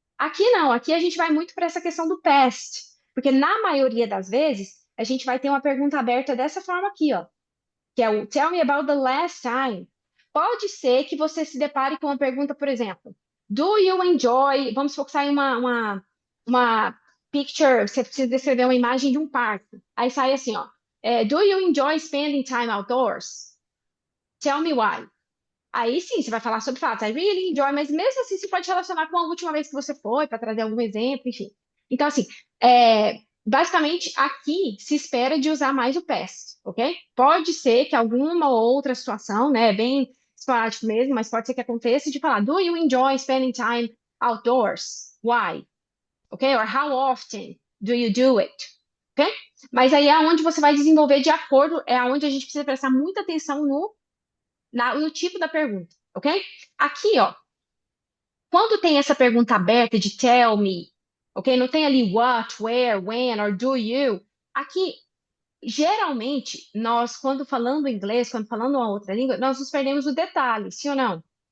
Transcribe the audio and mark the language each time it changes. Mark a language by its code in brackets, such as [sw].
[pt] Aqui não, aqui a gente vai muito para essa questão do past, porque na maioria das vezes a gente vai ter uma pergunta aberta dessa forma aqui, ó, que é o [en] Tell me about the last time. [pt] Pode ser que você se depare com uma pergunta, por exemplo, [en] Do you enjoy? [pt] Vamos focar em uma picture, você precisa descrever uma imagem de um parque. Aí sai assim, ó. [en] Do you enjoy spending time outdoors? Tell me why. [pt] Aí sim, você vai falar sobre fatos. [en] I really enjoy, [pt] mas mesmo assim você pode relacionar com a última vez que você foi, para trazer algum exemplo, enfim. Então, assim, basicamente aqui se espera de usar mais o past, ok? Pode ser que alguma outra situação, né, bem esporádico mesmo, mas pode ser que aconteça de falar, [en] do you enjoy spending time outdoors? why, ok? Or how often do you do it, ok? [pt] Mas aí é onde você vai desenvolver de acordo, é onde a gente precisa prestar muita atenção no tipo da pergunta, ok? Aqui, ó, quando tem essa pergunta aberta de [en] tell me, [pt] ok? Não tem ali what, where, when, or do you. Aqui, geralmente, nós, quando falando inglês, quando falando uma outra língua, nós nos perdemos o detalhe, sim ou não?